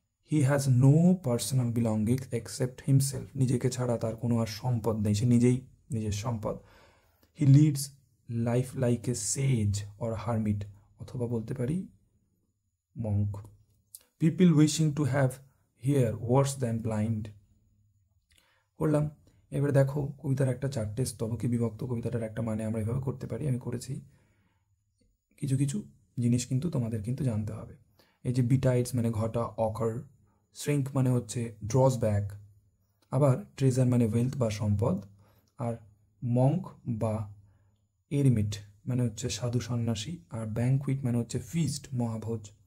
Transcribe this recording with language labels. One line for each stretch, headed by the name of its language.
English: He has no personal belongings except himself,
Bangla: নিজেকে ছাড়া তার কোনো আর সম্পদ নেই, সে নিজেই নিজের সম্পদ।
English: He leads life like a sage or hermit,
Bangla: অথবা বলতে পারি
English: monk. People wishing to have hear worse than blind,
Bangla: করলাম। এবার দেখো কবিতার একটা 4টে স্তবকে বিভক্ত, কবিতাটার একটা মানে আমরা এভাবে করতে পারি, আমি করেছি। কিছু কিছু জিনিস কিন্তু তোমাদের কিন্তু জানতে হবে। এই যে বিটাইডস মানে ঘটা, অকার, শ্রিঙ্ক মানে হচ্ছে ড্রস ব্যাক, আবার ট্রেজার মানে ওয়েলথ বা সম্পদ, আর মঙ্ক বা এরিমিট মানে হচ্ছে সাধু সন্ন্যাসী, আর ব্যাঙ্কুইট মানে হচ্ছে ফিস্ট মহাভোজ।